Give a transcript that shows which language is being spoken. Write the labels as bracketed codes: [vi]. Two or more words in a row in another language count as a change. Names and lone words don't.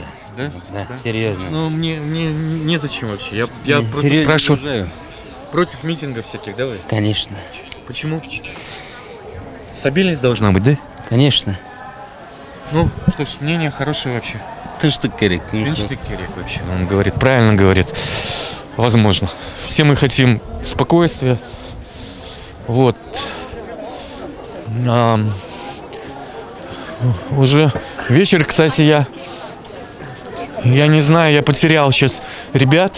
[ru] Да? Да, серьезно. Ну, мне незачем вообще. Я просто серьезно спрашиваю. не уважаю. Против митингов всяких, да вы? Конечно. Почему? Стабильность должна быть, да? Конечно. Ну, что ж, мнение хорошее вообще. Ты что, [ky] Керик? Тынчтык керек вообще. [ru] Он говорит, правильно говорит. Возможно. Все мы хотим спокойствия. Вот. Уже вечер, кстати, я не знаю, я потерял сейчас ребят.